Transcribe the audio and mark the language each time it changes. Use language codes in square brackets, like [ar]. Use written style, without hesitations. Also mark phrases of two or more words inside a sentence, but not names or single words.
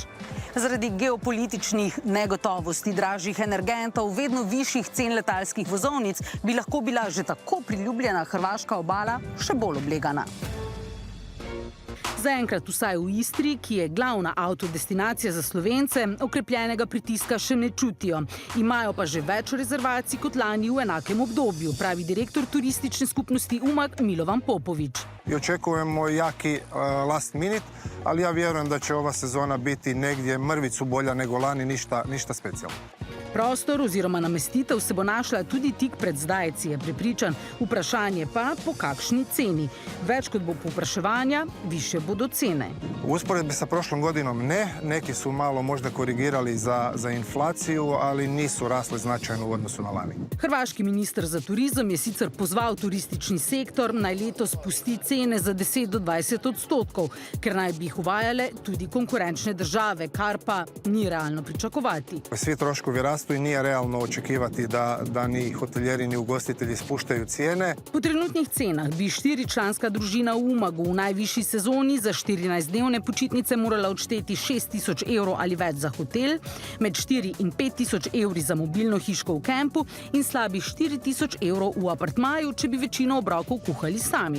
[sl] Zaradi geopolitičnih negotovosti, dražjih energentov, vedno višjih cen letalskih vozovnic bi lahko bila že tako priljubljena hrvaška obala še bolj oblegana. Zaenkrat vsaj v Istri, ki je glavna avtodestinacija za Slovence, okrepljenega pritiska še ne čutijo. Imajo pa že več rezervacij kot lani v enakem obdobju, pravi direktor turistične skupnosti Umag Milovan Popović. [hr] I očekujemo jaki [en] last minute, [hr] ali ja vjerujem da će ova sezona biti negdje mrvicu bolja nego lani, ništa specijalno. [sl] Prostor oziroma namestitev se bo našla tudi tik pred zdajci, je prepričan. Vprašanje pa, po kakšni ceni. Več kot bo povpraševanja, više bodo cene. [hr] U usporedbi sa prošlom godinom ne, neki su malo možda korigirali za inflaciju, ali nisu rasli značajno u odnosu na lani. [sl] Hrvaški minister za turizem je sicer pozval turistični sektor naj letos spusti cene za 10 do 20%, ker naj bi jih uvajale tudi konkurenčne države, kar pa ni realno pričakovati. [hr] Svi troškovi rastu rastu i nije realno očekivati da ni hoteljeri ni ugostitelji spuštaju cijene. [sl] Po trenutnih cenah bi 4-članska družina v Umagu v najvišji sezoni za 14-dnevne počitnice morala odšteti 6.000 evrov ali več za hotel, med 4 in 5.000 evri za mobilno hiško v kempu in slabih 4.000 evrov v apartmaju, če bi večino obrokov kuhali sami.